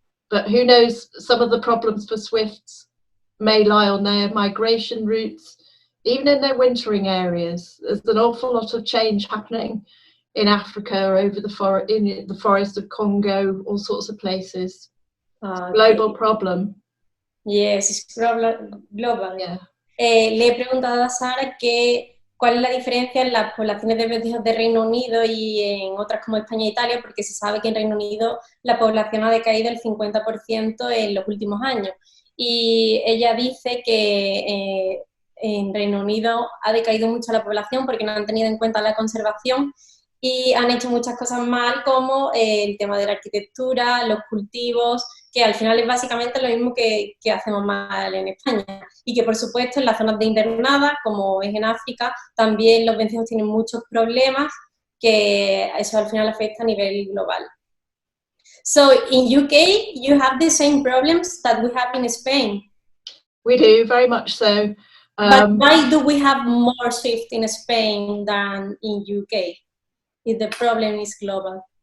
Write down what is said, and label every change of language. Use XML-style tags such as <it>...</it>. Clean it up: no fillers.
<en>But who knows, some of the problems for swifts may lie on their migration routes, even in their wintering areas. There's an awful lot of change happening in Africa, over in the forest of Congo, all sorts of places. Global problem. Yes, it's global. Yeah.</en> <es>Le he preguntado a Sara cuál es la diferencia en las poblaciones de vencejos de Reino Unido y en otras como España e Italia, porque se sabe que en Reino Unido la población ha decaído el 50% en los últimos años. Y ella dice que en Reino Unido ha decaído mucho la población porque no han tenido en cuenta la conservación y han hecho muchas cosas mal, como el tema de la arquitectura, los cultivos, que al final es básicamente lo mismo que hacemos mal en España. Y que, por supuesto, en las zonas de invernada, como es en África, también los vencejos tienen muchos problemas, que eso al final afecta a nivel global.</es> <en>So, in UK, you have the same problems that we have in Spain. We do, very much so. But why do we have more swift in Spain than in UK, if the problem is global?</en>